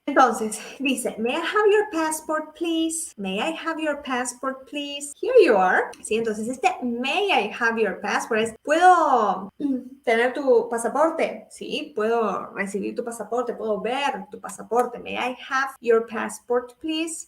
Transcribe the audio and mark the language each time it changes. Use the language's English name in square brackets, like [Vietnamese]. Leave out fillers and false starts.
[Spanish] Entonces, dice, [English] May I have your passport, please? May I have your passport, please? Here you are. [Spanish] Sí, entonces este [English] May I have your passport [Spanish] es, ¿puedo tener tu pasaporte? Sí, puedo recibir tu pasaporte, puedo ver tu pasaporte. [English] May I have your passport, please?